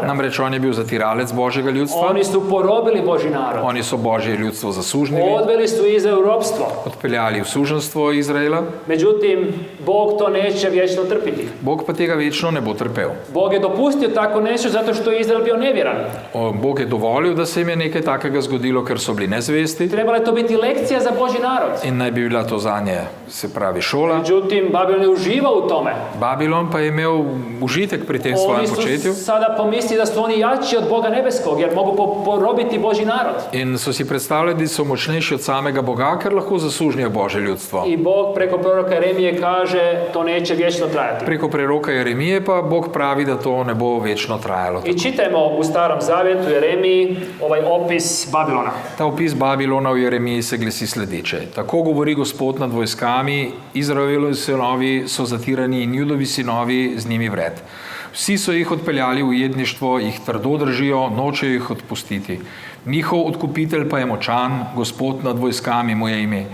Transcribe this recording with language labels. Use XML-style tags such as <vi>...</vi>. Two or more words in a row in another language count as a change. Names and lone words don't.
<sl>Namreč on je bil zatiralec Božjega ljudstva,</sl> <hr>Oni su porobili Božji narod.</hr> <sl>oni so Božje ljudstvo zasužnili,</sl> <hr>Odveli su Izrael u ropstvo.</hr> <sl>odpeljali v suženstvo Izraela,</sl> <hr>Međutim, Bog to neće vječno trpiti.</hr> <sl>Bog pa tega večno ne bo trpel.</sl> <hr>Bog je dopustio tako nešto zato što je Izrael bio nevjeran.</hr> <sl>Bog je dovolil, da se jim je nekaj takega zgodilo, ker so bili nezvesti</sl> <hr>Trebala je to biti lekcija za Božji narod.</hr> <sl>in naj bi bila to zanje, se pravi, šola.</sl> <hr>Međutim, Babilon je uživao u tome.</hr> <sl>Babilon pa je imel užitek pri tem svojem</sl> <hr>Oni</hr> <sl>početju</sl> <hr>su sada pomislili da su oni jači od Boga nebeskog jer mogu porobiti Božji narod.</hr> <sl>in so si predstavljali, da so močnejši od samega Boga, ker lahko zasužnijo Božje ljudstvo.</sl> <hr>I Bog preko proroka Jeremije kaže to neće vječno trajati.</hr> <sl>Preko preroka Jeremije pa Bog pravi, da to ne bo večno trajalo.</sl> <hr>I čitajmo u Starom Zavjetu Jeremiji ovaj opis Babilona.</hr> <sl>Ta opis Babilona v Jeremiji se glasi sledeče. Tako govori Gospod nad vojskami, Izraelovi sinovi so zatirani in Judovi sinovi z njimi vred. Vsi so jih odpeljali v ujetništvo, jih trdo držijo, nočejo jih odpustiti. Njihov odkupitelj pa je močan, Gospod nad vojskami mu je ime.</sl>